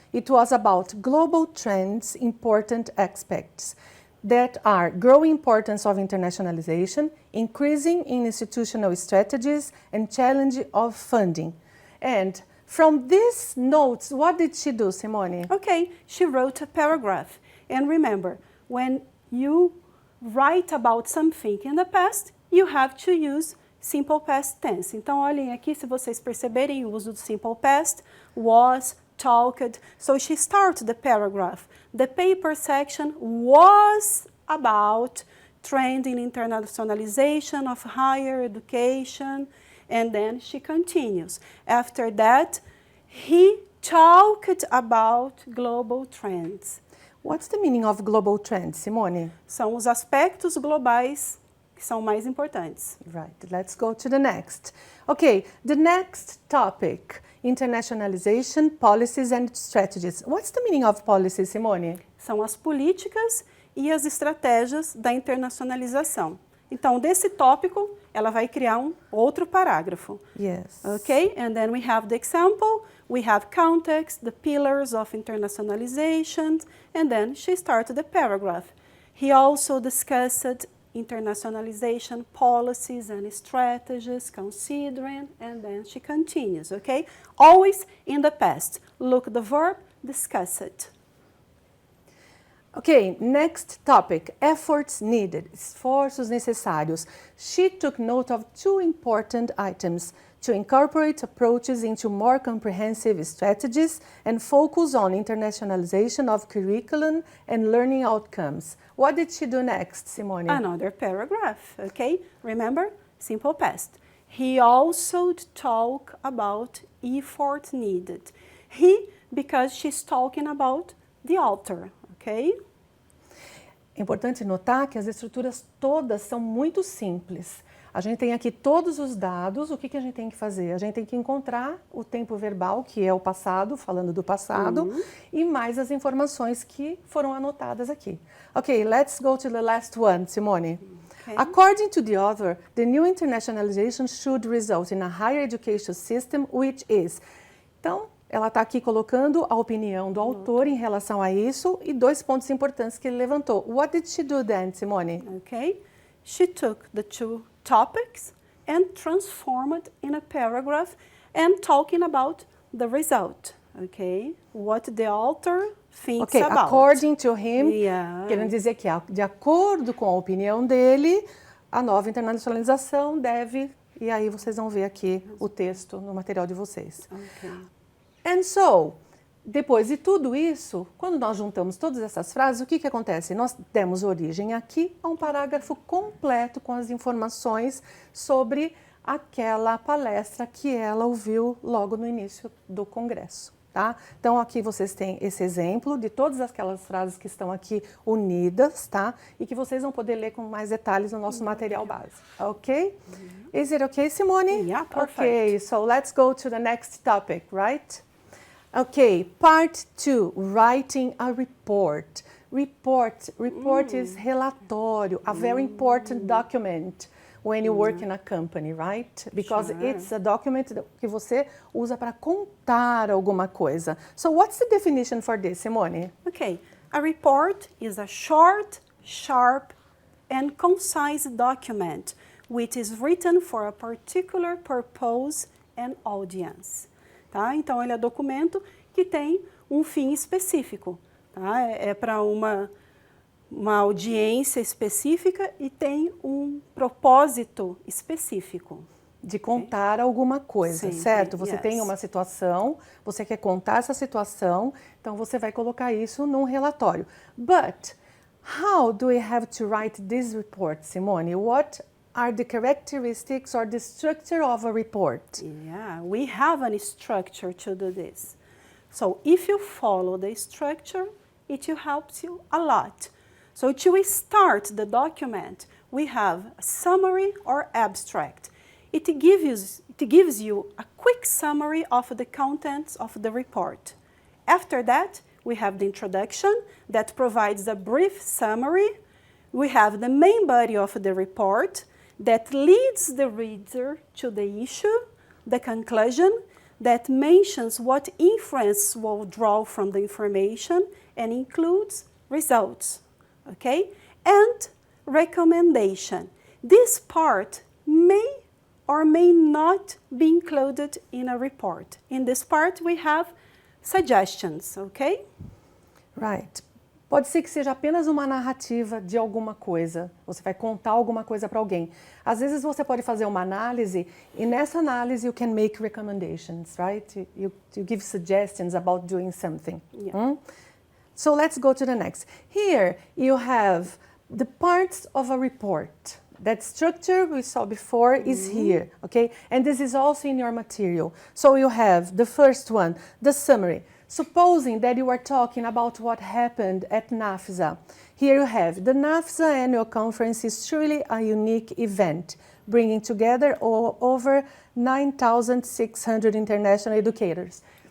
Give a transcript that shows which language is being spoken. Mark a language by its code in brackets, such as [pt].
[en] It was about global trends, important aspects that are growing importance of internationalization, increasing in institutional strategies, and challenge of funding. And from these notes, what did she do, Simone? Okay, she wrote a paragraph. And remember, when you write about something in the past, you have to use simple past tense. [pt] Então, olhem aqui, se vocês perceberem o uso do simple past, was, talked. [en] So she started the paragraph. The paper section was about trend in internationalization of higher education. And then she continues. After that, he talked about global trends. What's the meaning of global trends, Simone? [pt] São os aspectos globais que são mais importantes. [en] Right, let's go to the next. Okay, the next topic, internationalization, policies and strategies. What's the meaning of policies, Simone? [pt] São as políticas e as estratégias da internacionalização. Então, desse tópico, ela vai criar um outro parágrafo. [en] Yes. Okay, and then we have the example, we have context, the pillars of internationalization, and then she started the paragraph. He also discussed internationalization policies and strategies considering, and then she continues, okay? Always in the past. Look the verb, discuss it. Okay, next topic, efforts needed, [pt] esforços necessários. [en] She took note of 2 important items, to incorporate approaches into more comprehensive strategies and focus on internationalization of curriculum and learning outcomes. What did she do next, Simone? Another paragraph, okay? Remember, simple past. He also talked about effort needed. He, because she's talking about the author, okay? [pt] É importante notar que as estruturas todas são muito simples. A gente tem aqui todos os dados, o que a gente tem que fazer? A gente tem que encontrar o tempo verbal, que é o passado, falando do passado, e mais as informações que foram anotadas aqui. [en] Okay, let's go to the last one, Simone. Okay. According to the author, the new internationalization should result in a higher education system, which is... [pt] Então, ela está aqui colocando a opinião do autor em relação a isso e 2 pontos importantes que ele levantou. [en] What did she do then, Simone? Okay, she took the 2 topics and transformed in a paragraph and talking about the result, okay? What the author thinks about. According to him, [pt] querendo dizer que de acordo com a opinião dele, a nova internacionalização deve, e aí vocês vão ver aqui o texto no material de vocês. [en] Okay. And so, [pt] depois de tudo isso, quando nós juntamos todas essas frases, o que acontece? Nós demos origem aqui a um parágrafo completo com as informações sobre aquela palestra que ela ouviu logo no início do congresso, tá? Então, aqui vocês têm esse exemplo de todas aquelas frases que estão aqui unidas, tá? E que vocês vão poder ler com mais detalhes no nosso material base, ok? [en] Is it okay, Simone? Yeah, perfect. Okay, so let's go to the next topic, right? Okay, part 2, writing a report. Report is relatório, a very important document when you work in a company, right? Because it's a document [pt] que você usa para contar alguma coisa. [en] So what's the definition for this, Simone? Okay, a report is a short, sharp, and concise document which is written for a particular purpose and audience. [pt] Tá? Então, ele é documento que tem um fim específico. Tá? É para uma audiência específica e tem um propósito específico. De contar alguma coisa, certo? Você tem uma situação, você quer contar essa situação, então você vai colocar isso num relatório. [en] But, how do we have to write this report, Simone? What are the characteristics or the structure of a report? Yeah, we have a structure to do this. So if you follow the structure, it helps you a lot. So to start the document, we have a summary or abstract. It gives you a quick summary of the contents of the report. After that, we have the introduction that provides a brief summary. We have the main body of the report that leads the reader to the issue, the conclusion, that mentions what inference will draw from the information and includes results, okay? And recommendation. This part may or may not be included in a report. In this part, we have suggestions, okay? Right. [pt] Pode ser que seja apenas uma narrativa de alguma coisa. Você vai contar alguma coisa para alguém. Às vezes você pode fazer uma análise e nessa análise [en] you can make recommendations, right? You give suggestions about doing something. Yeah. So let's go to the next. Here you have the parts of a report. That structure we saw before is here, okay? And this is also in your material. So you have the first one, the summary. Supposing that you are talking about what happened at NAFSA, here you have the NAFSA annual conference is truly a unique event, bringing together over 9,600 international educators.